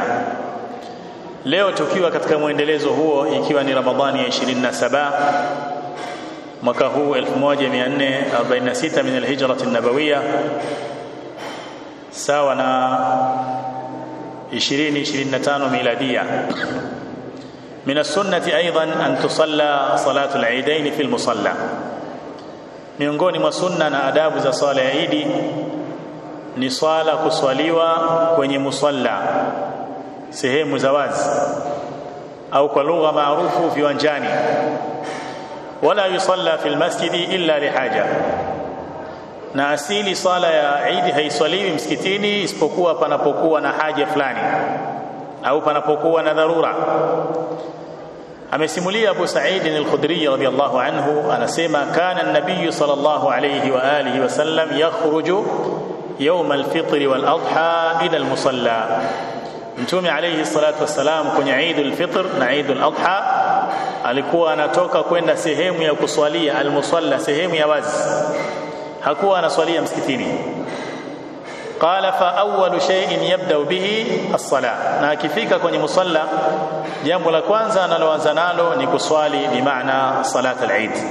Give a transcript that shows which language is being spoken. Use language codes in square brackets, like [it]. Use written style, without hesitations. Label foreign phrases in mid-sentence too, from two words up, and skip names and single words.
[sw] Leo tukiwa katika muendelezo huo, ikiwa ni Ramadhani ya 27 mwaka huu 1446 [ar] من الهجرة النبوية, [sw] sawa na 2025 miladia. [ar] من السنة أيضا أن تصلى صلاة العيدين في المصلى. [sw] miongoni mwa sunna na adabu za swala ya Eid ni swala kuswaliwa kwenye musalla, sehemu za wazi, au kwa lugha maarufu viwanjani. [ar] ولا يصلى في المسجد إلا لحاجة, [sw] na asili swala ya Eid haiswaliwi msikitini isipokuwa panapokuwa na haja fulani au panapokuwa na dharura. [ar] Amesimulia Abu Sa'id al-Khudri رضي الله عنه, anasema كان النبي صلى الله عليه وعلى آله وسلم يخرج يوم الفطر والأضحى إلى المصلى. [sw] Mtume [ar] عليه الصلاة والسلام [sw] kwenye Eid al-Fitr na Eid al-Adha alikuwa anatoka kwenda sehemu ya kuswalia al-musalla, sehemu ya wazi, hakuwa anaswalia msikitini. [ar] قال فأول شيء يبدأ به الصلاة, [sw] na akifika kwenye musalla jambo la kwanza analoanza nalo ni kuswali, bi maana [ar] صلاة العيد.